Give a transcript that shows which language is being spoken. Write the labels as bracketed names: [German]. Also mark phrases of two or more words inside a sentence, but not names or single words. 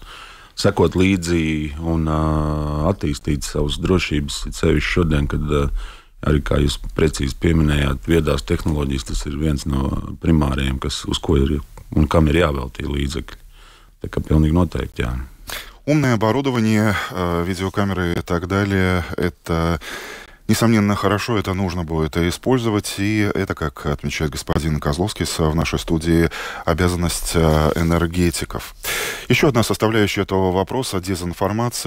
[Latvian] Sekot līdzi un attīstīt savas drošības, sevišķi šodien, kad arī, kā jūs precīzi pieminējāt, viedās tehnoloģijas, tas ir viens no primāriem, uz ko ir un kam ir jāveltī līdzekļi. Tā kā pilnīgi noteikti, jā. [Russian] Умное оборудование, видеокамеры и так далее, это, несомненно, хорошо, это нужно будет использовать, и это, как отмечает господин Козловский в нашей студии, обязанность энергетиков. Еще одна составляющая этого вопроса — дезинформация.